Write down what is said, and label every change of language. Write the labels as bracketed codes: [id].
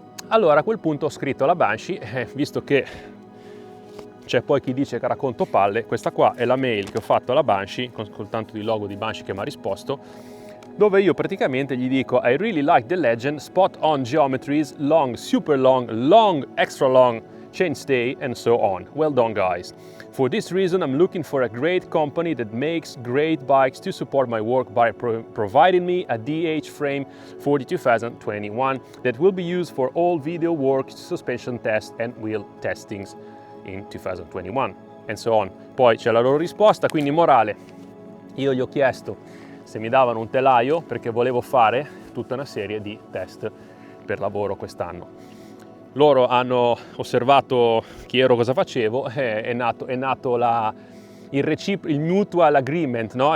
[it] Allora a quel punto ho scritto alla Banshee, visto che c'è poi chi dice che racconto palle, questa qua è la mail che ho fatto alla Banshee, con tanto di logo di Banshee che mi ha risposto, dove io praticamente gli dico: [en] I really like the Legend, spot on geometries, long, super long, long, extra long, chainstay and so on. Well done guys. For this reason I'm looking for a great company that makes great bikes to support my work by providing me a DH frame for the 2021 that will be used for all video work, suspension test and wheel testings in 2021 and so on. [it] Poi c'è la loro risposta, quindi morale, io gli ho chiesto se mi davano un telaio perché volevo fare tutta una serie di test per lavoro quest'anno. Loro hanno osservato chi ero, cosa facevo, è nato il mutual agreement, no?